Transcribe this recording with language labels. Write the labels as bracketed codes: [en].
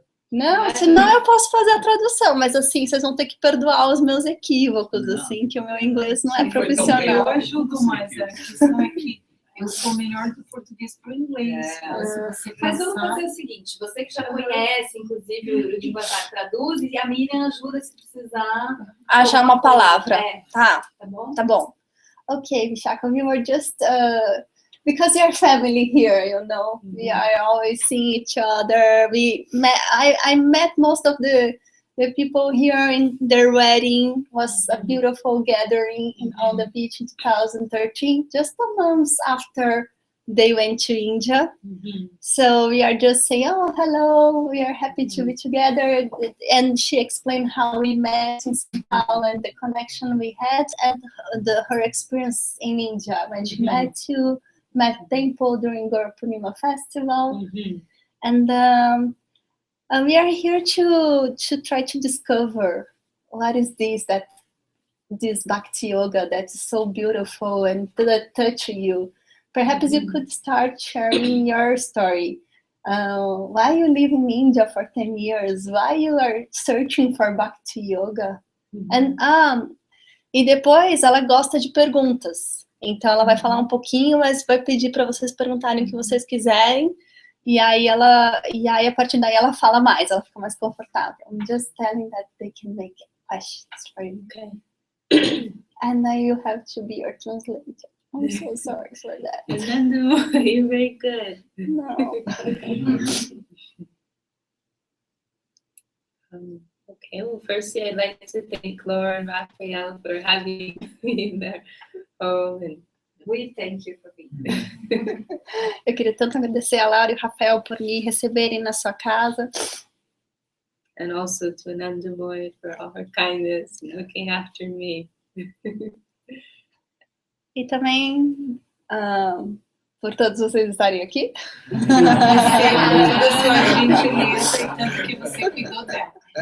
[pt] Não, senão eu posso fazer a tradução, mas assim, vocês vão ter que perdoar os meus equívocos, assim, que o meu inglês não é profissional. Eu ajudo, mas a questão é que eu sou melhor do português para o inglês. Mas vamos fazer o seguinte, você que já conhece, inclusive, o linguajar traduz, e a Miriam ajuda se precisar. Achar uma palavra. Tá bom? Tá bom. [en] Okay, Vishakha, we were just, because you're family here, you know, we are always seeing each other. I met most of the people here in their wedding. Was a beautiful gathering on the beach in 2013, just a month after they went to India. So we are just saying, oh, hello, we are happy to be together. And she explained how we met in São Paulo and the connection we had and her experience in India when she met Temple during Guru Purnima festival. And we are here to try to discover what is this Bhakti Yoga that's so beautiful and that touch you. Perhaps you could start sharing your story. Why you live in India for 10 years? Why you are searching for Bhakti Yoga? [pt] And, e depois ela gosta de perguntas. Então ela vai falar um pouquinho, mas vai pedir para vocês perguntarem o que vocês quiserem. E aí a partir daí ela fala mais, ela fica mais confortável. [en] I'm just telling that they can make questions for you. Okay. And then you have to be your translator. I'm so sorry for that. You're very good. No. Okay, well, firstly, I'd like to thank Laura and Rafael for having me in their home. And we thank you for being here. [pt] Eu queria tanto agradecer a Laura e o Rafael por me receberem na sua casa. [en] And also to Anandamoy for all her kindness and looking after me. [pt] E também por todos vocês estarem aqui. Da sua gentileza e tanto que você cuidou dela.